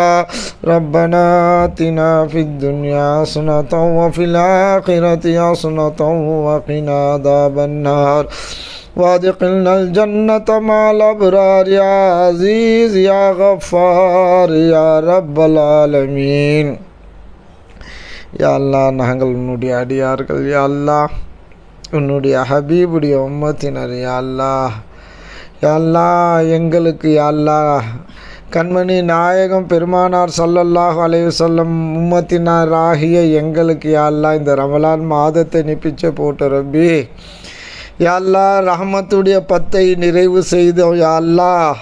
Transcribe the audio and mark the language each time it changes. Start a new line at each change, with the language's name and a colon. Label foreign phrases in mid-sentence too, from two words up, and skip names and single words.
Arabic: ربنا آتنا في الدنيا حسنة وفي الآخرة حسنة وقنا عذاب النار وادخلنا الجنة مع الأبرار يا عزيز يا غفار يا رب العالمين. يا الله,
Tamil: நாங்கள் உன்னுடைய அடியார்கள்
Arabic: يا الله,
Tamil: உன்னுடைய ஹபீபுடைய உம்மத்தினர்
Arabic: يا الله. يا الله,
Tamil: எங்களுக்கு
Arabic: يا الله
Tamil: கண்மணி நாயகம் பெருமானார்
Arabic: صلى الله عليه وسلم
Tamil: உம்மத்தினர் ஆகிய எங்களுக்கு
Arabic: يا الله
Tamil: இந்த ரமலான் மாதத்தை நிப்பிச்ச போட்ட
Arabic: ربي يا الله,
Tamil: ரஹ்மத்துடைய 10 நிறைவு செய்தோம்
Arabic: يا الله.